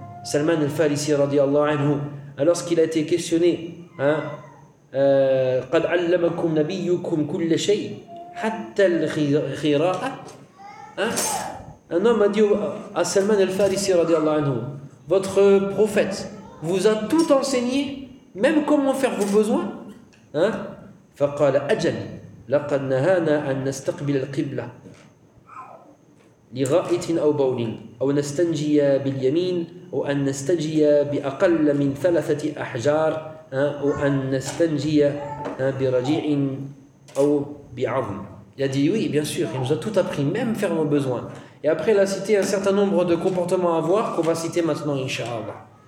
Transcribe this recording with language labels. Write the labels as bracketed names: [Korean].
[French] Salman al-Farisi, radiallahu anhu. Lorsqu'il a été questionné, hein, « [Arabic] Qad allamakum nabiyukum kulla shay, hatta al-khira'a [French] » Hein? Un homme a dit à Salman al-Farisi radiallahu anhu, votre prophète vous a tout enseigné, même comment faire vos besoins. Hein? [Arabic] فقال أجل لقد نهانا أن نستقبل القبلة لغائة أو بول أو نستنجي باليمين أو أن نستنجي بأقل من ثلاثة أحجار أو أن نستنجي برجيع أو بعظم. [French] Il a dit oui, bien sûr, il nous a tout appris, même faire nos besoins. Et après, il a cité un certain nombre de comportements à avoir qu'on va citer maintenant, Inch'Allah.